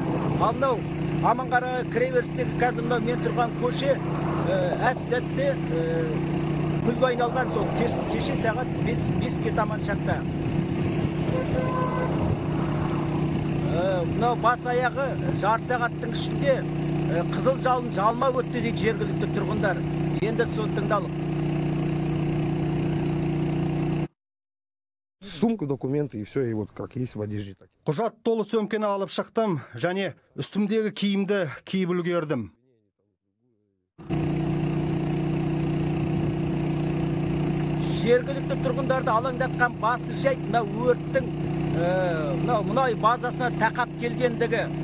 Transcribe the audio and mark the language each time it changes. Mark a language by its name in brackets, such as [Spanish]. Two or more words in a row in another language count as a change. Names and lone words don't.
[Kazakh] Ал мынау Аманқарағай кіреберістегі қазір мен тұрған көше әп-сәтте күлге айналған. Сол кеше сағат 5-ке таман шақта. Мынау бас аяғы жарты сағаттың ішінде қызыл жалын жалма өтті дейді жергілікті тұрғындар. Енді соны тыңдалық. [Russian] Сумку, документы и все, и вот как есть в одежде. [Kazakh] Құжат толы сөмкені алып шықтым, және үстімдегі киімді киіп үлгердім. Жергілікті тұрғындарды алаңдатқан басты жайт мына өрттің мұнай базасына тақап келгендігі.